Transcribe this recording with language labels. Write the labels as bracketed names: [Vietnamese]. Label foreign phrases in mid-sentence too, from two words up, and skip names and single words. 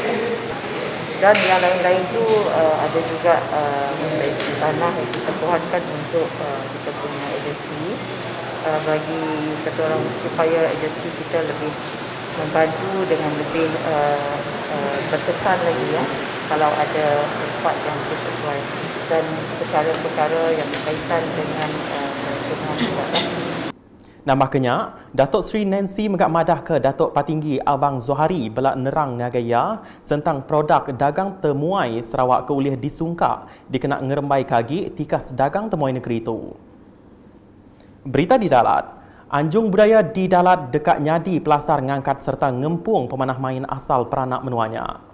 [Malay] Dan yang lain-lain itu ada juga agensi tanah yang kita pohonkan untuk kita punya agensi bagi kata orang supaya agensi kita lebih membantu dengan lebih berkesan lagi ya kalau ada tempat yang sesuai dan perkara-perkara yang berkaitan dengan pembangunan. [Iban] Nampaknya, Datuk Seri Nancy megak madah ke Datuk Patinggi Abang Zohari belak nerang ngagaya tentang produk dagang temuai Sarawak ke ulih disungkak dikena ngerembai kagi tikas dagang temuai negeri itu. Berita di Dalat, Anjung Budaya di Dalat dekat Nyadi pelasar ngangkat serta ngempung pemanah main asal Peranak Menuanya.